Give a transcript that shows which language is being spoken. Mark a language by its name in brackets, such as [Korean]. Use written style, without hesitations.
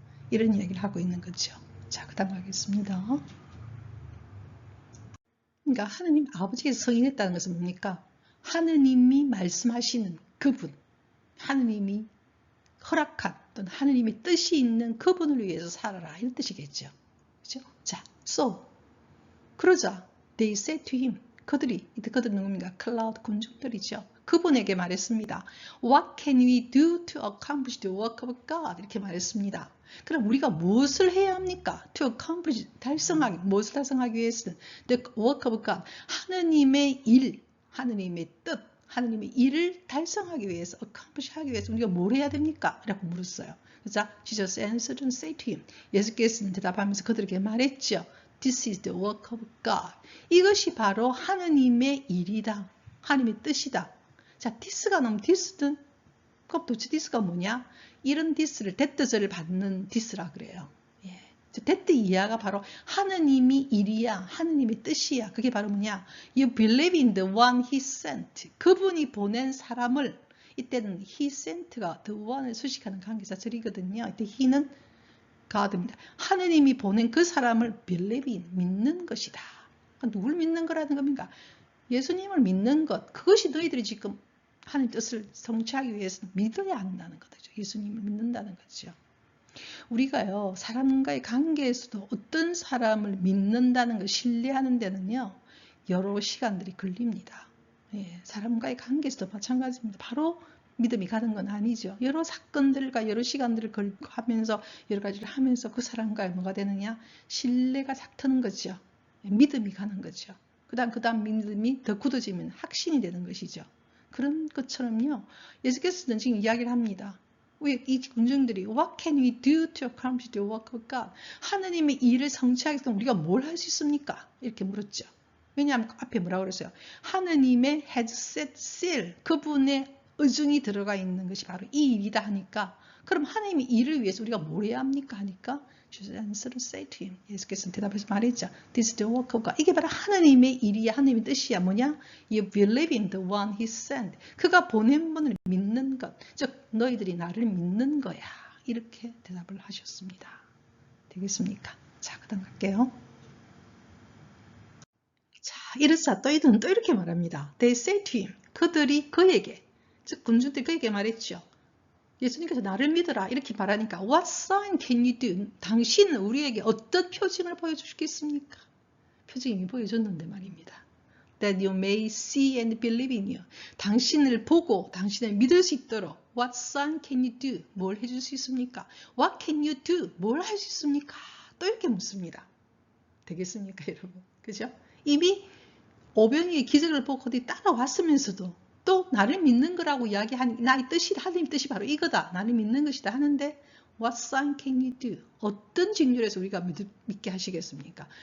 [Korean] 이런 이야기를 하고 있는 거죠. 자, 그 다음 가겠습니다. 그러니까 하느님 아버지께서 성인했다는 것은 뭡니까? 하느님이 말씀하시는 그분, 하느님이 허락한 또는 하느님의 뜻이 있는 그분을 위해서 살아라, 이런 뜻이겠죠. 그렇죠? [English] 자, so [Korean] 그러자 [English] they said to him, [Korean] 그들은 누굽니까? 클라우드 군중들이죠. 그분에게 말했습니다. [English] What can we do to accomplish the work of God? [Korean] 이렇게 말했습니다. 그럼 우리가 무엇을 해야 합니까? To accomplish, 달성하기, 무엇을 달성하기 위해서는 [English] the work of God, [Korean] 하느님의 일, 하느님의 뜻, 하느님의 일을 달성하기 위해서, accomplish 하기 위해서 우리가 뭘 해야 됩니까? 라고 물었어요. [English] 그래서 Jesus answered and said to him, [Korean] 예수께서는 대답하면서 그들에게 말했죠. [English] This is the work of God. [Korean] 이것이 바로 하느님의 일이다. 하느님의 뜻이다. 자, this가 나오면 this는, 그럼 도대체 this가 뭐냐? 이런 this를, 대뜻을 받는 this라 그래요. 예. 대뜻 이하가 바로 하느님이 일이야. 하느님의 뜻이야. 그게 바로 뭐냐? [English] You believe in the one he sent. [Korean] 그분이 보낸 사람을, 이때는 he sent가 the one을 수식하는 관계사절이거든요. 이때 he는 God입니다. 하느님이 보낸 그 사람을 believe in, 믿는 것이다. 누굴 믿는 거라는 겁니까? 예수님을 믿는 것, 그것이 너희들이 지금 하나님 뜻을 성취하기 위해서 믿어야 한다는 거죠. 예수님을 믿는다는 거죠. 우리가요, 사람과의 관계에서도 어떤 사람을 믿는다는 걸 신뢰하는 데는요, 여러 시간들이 걸립니다. 예, 사람과의 관계에서도 마찬가지입니다. 바로 믿음이 가는 건 아니죠. 여러 사건들과 여러 시간들을 하면서 여러 가지를 하면서 그 사람과의 뭐가 되느냐? 신뢰가 작트는 거죠. 예, 믿음이 가는 거죠. 그 다음 믿음이 더 굳어지면 확신이 되는 것이죠. 그런 것처럼요. 예수께서는 지금 이야기를 합니다. 이 군중들이 [English] What can we do to accomplish the work of God? [Korean] 하느님의 일을 성취하기 위해서 우리가 뭘 할 수 있습니까? 이렇게 물었죠. 왜냐하면 앞에 뭐라고 그랬어요? 하느님의 [English] has set seal, [Korean] 그분의 의중이 들어가 있는 것이 바로 이 일이다 하니까, 그럼 하느님의 일을 위해서 우리가 뭘 해야 합니까? 하니까 [English] Jesus answered say to him. [Korean] 예수께서 대답해서 말했죠. [English] This is the work of God. [Korean] 이게 바로 하느님의 일이야. 하느님의 뜻이야. 뭐냐? [English] You believe in the one he sent. [Korean] 그가 보낸 분을 믿는 것. 즉 너희들이 나를 믿는 거야. 이렇게 대답을 하셨습니다. 되겠습니까? 자, 그 다음 갈게요. 자, 이르사 너희들은 또 이렇게 말합니다. [English] They say to him. [Korean] 그들이 그에게, 즉 군중들이 그에게 말했죠. 예수님께서 나를 믿어라 이렇게 말하니까 [English] What sign can you do? [Korean] 당신은 우리에게 어떤 표징을 보여주시겠습니까? 표징이 이미 보여줬는데 말입니다. [English] That you may see and believe in you. [Korean] 당신을 보고 당신을 믿을 수 있도록 [English] What sign can you do? [Korean] 뭘 해줄 수 있습니까? [English] What can you do? [Korean] 뭘 할 수 있습니까? 또 이렇게 묻습니다. 되겠습니까 여러분? 그죠? 이미 오병이의 기적을 보고 어디 따라왔으면서도 또 나를 믿는 거라고 이야기하니 나의 뜻이 하나님 뜻이 바로 이거다. 나를 믿는 것이다 하는데 [English] What sign can you do? [Korean] 어떤 징조에서 우리가 믿게 하시겠습니까?